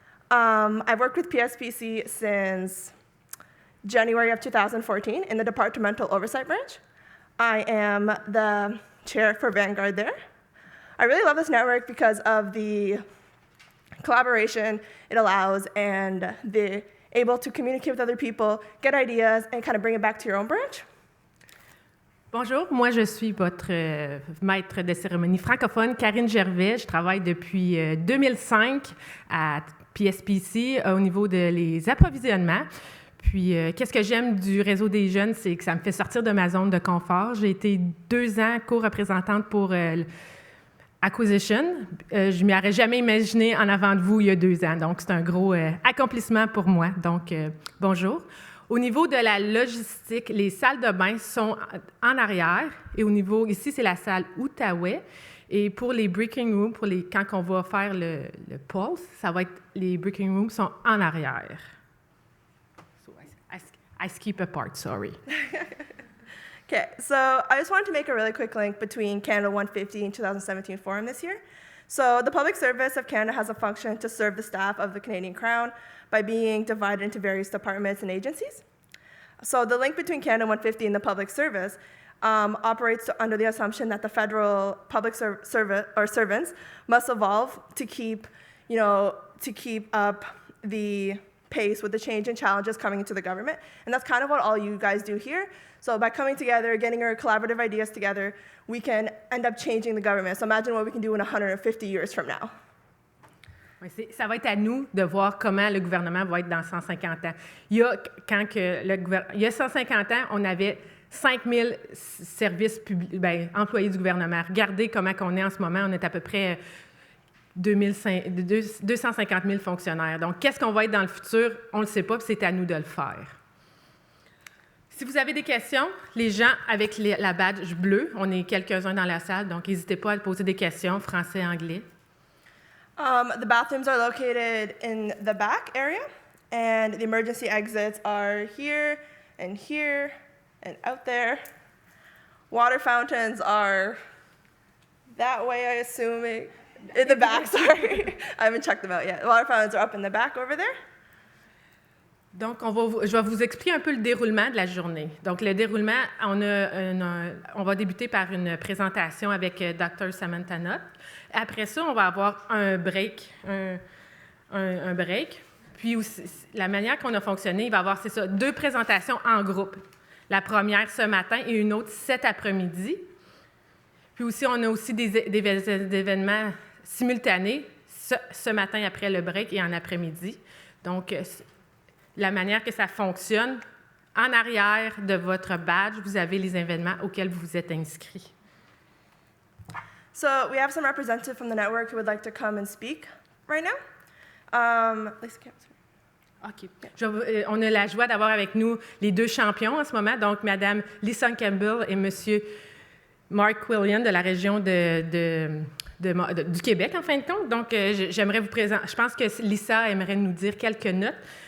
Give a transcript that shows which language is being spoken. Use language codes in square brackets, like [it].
[en] I've worked with PSPC since January of 2014 in the Departmental Oversight Branch. I am the chair for Vanguard there. I really love this network because of the collaboration it allows and the able to communicate with other people, get ideas, and kind of bring it back to your own branch. [fr] Bonjour, moi je suis votre maître de cérémonie francophone, Karine Gervais. Je travaille depuis 2005 à PSPC au niveau des approvisionnements. Puis, qu'est-ce que j'aime du réseau des jeunes, c'est que ça me fait sortir de ma zone de confort. J'ai été 2 ans co-représentante pour Acquisition. Je ne m'y aurais jamais imaginé en avant de vous il y a 2 ans. Donc, c'est un gros accomplissement pour moi. Donc, bonjour. Au niveau de la logistique, les salles de bain sont en arrière. Et au niveau, ici, c'est la salle Outaouais. Et pour les [en] breaking rooms, [fr] quand on va faire le pulse, ça va être, les breaking rooms sont en arrière. [en] So I skip a part, sorry. Okay, so I just wanted to make a really quick link between Canada 150 and 2017 Forum this year. So the Public Service of Canada has a function to serve the staff of the Canadian Crown by being divided into various departments and agencies. So the link between Canada 150 and the Public Service operates under the assumption that the federal public servants must evolve to keep up the pace with the change and challenges coming into the government. And that's kind of what all you guys do here. So by coming together, getting our collaborative ideas together, we can end up changing the government. So imagine what we can do in 150 years from now. [fr] Oui, ça va être à nous de voir comment le gouvernement va être dans 150 ans. Il y a 150 ans, on avait 5000 services employés du gouvernement. Regardez comment on est en ce moment. On est à peu près 250 000 fonctionnaires. Donc, qu'est-ce qu'on va être dans le futur? On ne le sait pas, puis c'est à nous de le faire. Si vous avez des questions, les gens avec la badge bleue, on est quelques-uns dans la salle, donc n'hésitez pas à poser des questions, français, anglais. [en] The bathrooms are located in the back area, and the emergency exits are here and out there. Water fountains are that way, I assume. In the back, sorry. I haven't checked them out yet. The water fountains are up in the back over there. [fr] Donc, je vais vous expliquer un peu le déroulement de la journée. Donc, le déroulement, on va débuter par une présentation avec Dr. Samantha Knott. Après ça, on va avoir un break. Un break. Puis, aussi, la manière qu'on a fonctionné, il va y avoir, 2 présentations en groupe. La première ce matin et une autre cet après-midi. Puis aussi, on a aussi des événements simultanés ce matin après le break et en après-midi. Donc, la manière que ça fonctionne, en arrière de votre badge, vous avez les événements auxquels vous vous êtes inscrits. [en] So we have some representatives from the network who would like to come and speak right now. OK. [fr] On a la joie d'avoir avec nous les 2 champions en ce moment, donc Mme Lisa Campbell et M. Mark Quillian de la région du Québec, en fin de compte. Donc, j'aimerais vous présenter. Je pense que Lisa aimerait nous dire quelques notes.